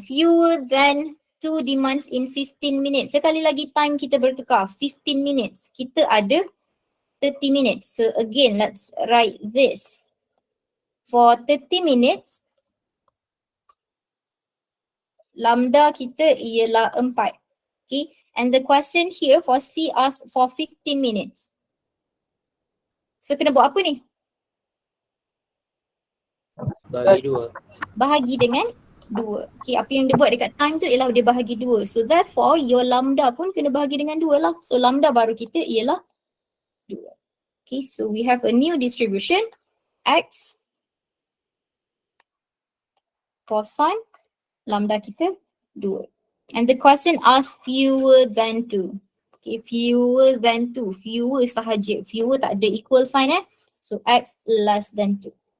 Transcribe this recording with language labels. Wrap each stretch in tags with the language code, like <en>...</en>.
<en>Fewer than 2 demands in 15 minutes.</en> <ms>Sekali lagi time kita bertukar. 15 minutes. Kita ada 30 minutes.</ms> <en>So again, let's write this. For 30 minutes,</en> <ms>lambda kita ialah 4.</ms> <en>Okay. And the question here for C asks for 15 minutes.</en> <ms>So kena buat apa ni? Bahagi 2. Bahagi dengan 2. Okay, apa yang dia buat dekat time tu ialah dia bahagi 2.</ms> <en>So therefore your lambda</en> <ms>pun kena bahagi dengan 2 lah. So lambda baru kita ialah 2.</ms> <en>Okay, so we have a new distribution. X Poisson, lambda kita 2. And the question asks fewer than 2. Okay, fewer than 2. Fewer sahaja. Fewer</en> <ms>tak ada</ms> <en>equal sign So X less than 2.</en>